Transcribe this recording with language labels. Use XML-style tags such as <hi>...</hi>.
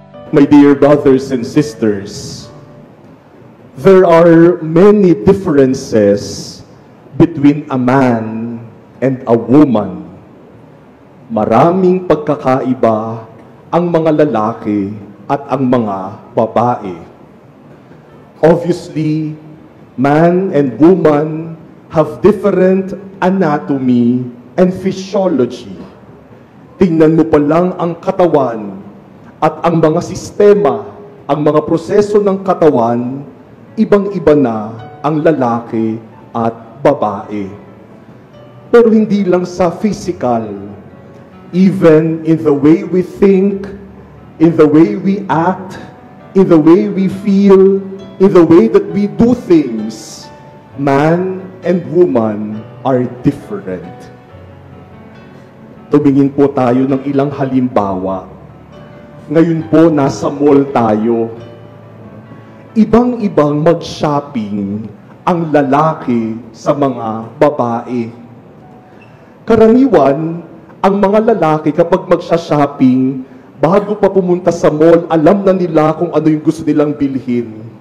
<en>My dear brothers and sisters, there are many differences between a man and a woman.</en> <tl>Maraming pagkakaiba ang mga lalaki at ang mga babae.</tl> <en>Obviously, man and woman have different anatomy and physiology.</en> <tl>Tingnan mo pa lang ang katawan at ang mga sistema, ang mga proseso ng katawan, ibang-iba na ang lalaki at babae. Pero hindi lang sa physical,</tl> <en>even in the way we think, in the way we act, in the way we feel, in the way that we do things, man and woman are different.</en> <tl>Tumingin po tayo ng ilang halimbawa. Ngayon po, nasa mall tayo. Ibang-ibang mag-shopping ang lalaki sa mga babae. Karaniwan, ang mga lalaki kapag magsha-shopping, bago pa pumunta sa mall, alam na nila kung ano yung gusto nilang bilhin.</tl>